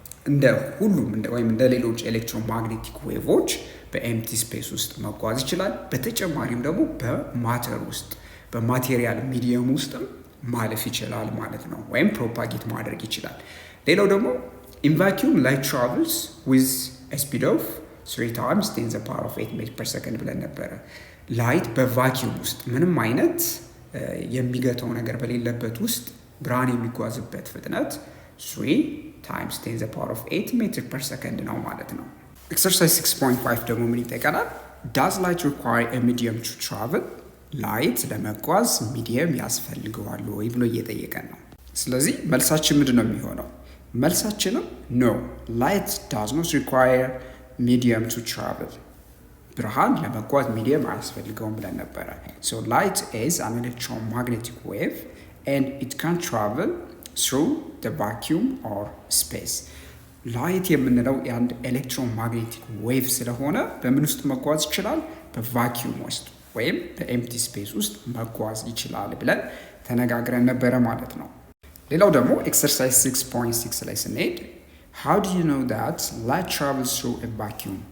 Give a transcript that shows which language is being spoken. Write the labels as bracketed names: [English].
[Amharic] እንደ ሁሉም ወይም እንደ ሌሎች ኤሌክትሮማግኔቲክ ዌቮች በኤምቲ ስፔስ ውስጥ መጓዝ ይችላል። በተጨማሪም ደግሞ በማተር ውስጥ በማቴሪያል ሚዲየም ውስጥም ማለፍ ይችላል ማለት ነው፣ ወይም ፕሮፓጌት ማድረግ ይችላል። ሌላው ደግሞ [English] in vacuum light travels with a speed of 3 times 10 to the power of 8 meters per second [Amharic] ብለን ነበረ። ላይት በቫኪዩም ውስጥ ምንም አይነት የሚገተው ነገር በሌለበት ውስጥ ብርሃን የሚጓዝበት ፍጥነት [English] 3 times 10 to the power of 8 meters per second [Amharic] ነው ማለት ነው። ኤክሰርሳይዝ 6.5 ደግሞ ምን ይጠይቀናል? [English] does light require a medium to travel? [Amharic] ላይት ለመጓዝ ሚዲየም ያስፈልገዋል ወይ ብሎ እየጠየቀን ነው። ስለዚህ መልሳችን ምንድን ነው የሚሆነው? መልሳችንም [English] no, light does not require medium to travel. [Amharic] ብርሃን ለመጓዝ ሚዲየም አያስፈልገውም ብለን ነበረ። [English] so light is an electromagnetic wave and it can travel through the vacuum or space. [Amharic] ላይት የምንለው የአንድ ኤሌክትሮማግኔቲክ ዌቭ ስለሆነ በምን ውስጥ መጓዝ ይችላል? በቫኪዩም ውስጥ ወይም በኤምቲ ስፔስ ውስጥ መጓዝ ይችላል ብለን ተነጋግረን ነበረ ማለት ነው። ሌላው ደግሞ ኤክሰርሳይዝ 6.6 ላይ ስንሄድ [English] how do you know that light travels through a vacuum?